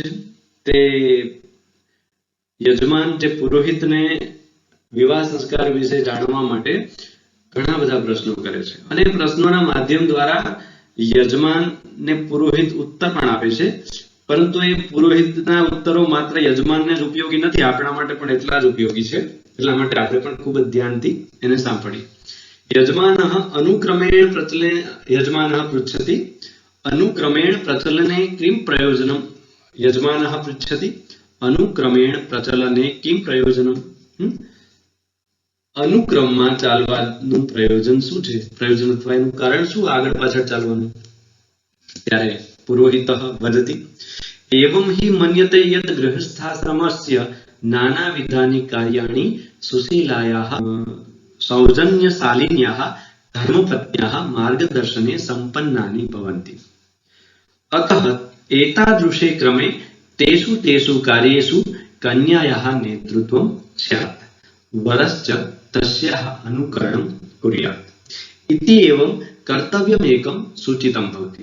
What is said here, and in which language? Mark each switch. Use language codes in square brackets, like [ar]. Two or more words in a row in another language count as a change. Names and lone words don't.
[gu] તે યજમાન જે પુરોહિતને વિવાહ સંસ્કાર વિશે જાણવા માટે ઘણા બધા પ્રશ્નો કરે છે અને પ્રશ્નોના માધ્યમ દ્વારા યજમાનને પુરોહિત ઉત્તર પણ આપે છે, પરંતુ એ પુરોહિતના ઉત્તરો માત્ર યજમાનને જ ઉપયોગી નથી, આપણા માટે પણ એટલા જ ઉપયોગી છે। એટલા માટે આપણે પણ ખૂબ જ ધ્યાનથી એને સાંભળીએ। [sa] યજમાનઃ अनुक्रमेण प्रचलने किं प्रयोजनम्। यजमानः पृच्छति अनुक्रमेण प्रचलने किं प्रयोजनम्। [gu] अनुक्रमમાં ચાલવાનું પ્રયોજન શું છે, પ્રયોજન અથવા એનું કારણ શું, આગળ પાછળ ચાલવાનું। [sa] ત્યારે પુરોહિતઃ વદતિ एवं हि मन्यते यत् गृहस्थाश्रमस्य नानाविधानि कार्याणि सुशीलायाः सौजन्यशालिन्याः धर्मपत्न्याः मार्गदर्शने सम्पन्नानि भवन्ति। अतः एतादृशे क्रमे तेषु कार्येषु कन्यायाः नेतृत्वं स्यात्, वरश्च तस्याः अनुकरणं कुर्यात् इति एवं कर्तव्यमेकं सूचितं भवति।